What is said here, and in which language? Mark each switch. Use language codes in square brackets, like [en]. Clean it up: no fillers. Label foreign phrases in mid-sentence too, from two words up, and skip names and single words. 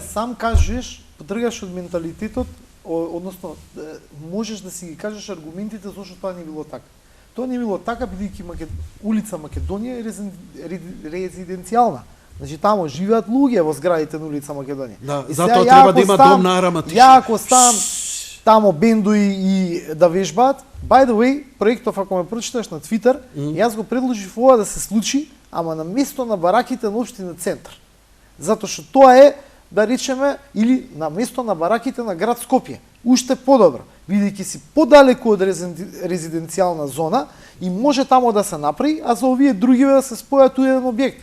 [mk] Ама сам кажеш, потргаш од менталитетот, односно, можеш да си ги кажеш аргументите зашто тоа не било така. Тоа не било така, бидејќи улица Македонија е резиденцијална. Значи таму живеат луѓе во зградите на улица Македонија. Да, затоа треба да има Дом на Арама. Ја ако ставам тамо бендои и да вежбаат, [en] by the way, [mk] проектов ако ме прочиташ на Твитер, јас го предложив ова да се случи, ама на место на бараките на општина Центар. Затоа што тоа е, да речеме, или на место на бараките на град Скопје. Уште подобро, бидејќи си подалеку од резиденцијална зона и може тамо да се направи, а за овие другиве да се спојат у еден објект.